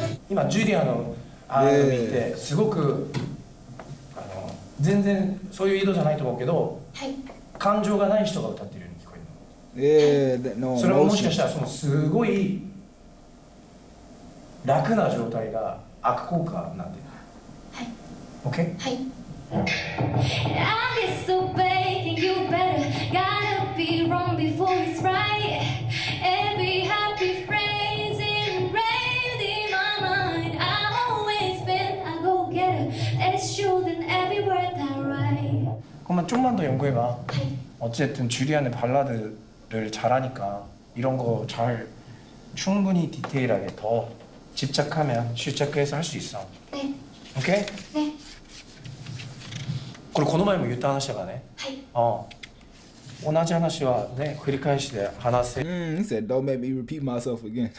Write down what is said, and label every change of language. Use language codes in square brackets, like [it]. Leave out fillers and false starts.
[ja] 今ジュリアのR&Bってすごく全然そういう意図じゃないと思うけど、感情がない人が歌ってるように聞こえるの。それももしかしたらそのすごい楽な状態が悪効果になってる。はい。OK？ はい。 [en] I get so big, you better gotta be wrong before it's right. Every happy phrase engraved in my mind. I've always been a go-getter. It's true in every word I write. [ko] 그러면 좀만 더 연구해봐. 어쨌든 주리안의 발라드를 잘하니까 이런 거 잘 충분히 디테일하게 더 집착하면 실착해서 할 수 있어. 네. 오케이? 네. [ja] これこの前も言った話だからね。はい。同じ話はね繰り返しで話せ。 [en] He said, "Don't make me repeat myself again."